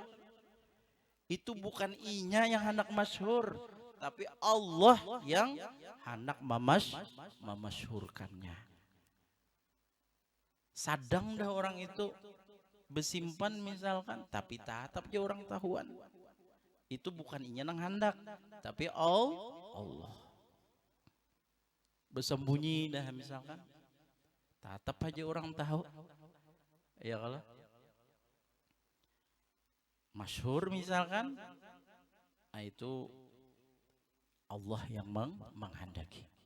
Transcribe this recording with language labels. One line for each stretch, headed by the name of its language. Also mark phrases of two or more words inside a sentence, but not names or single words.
Indonesian: Itu bukan inya yang hendak masyhur, tapi Allah yang hendak memasyhurkannya.
Banjar: Sadang dah orang itu besimpan misalkan, tapi tetap aja orang tahuan.
Indonesian: Itu bukan inya nang hendak, tapi Allah. Bersembunyi dah misalkan, tetap aja orang tahu. Ya kalau masyhur misalkan, nah itu Allah yang menghendaki.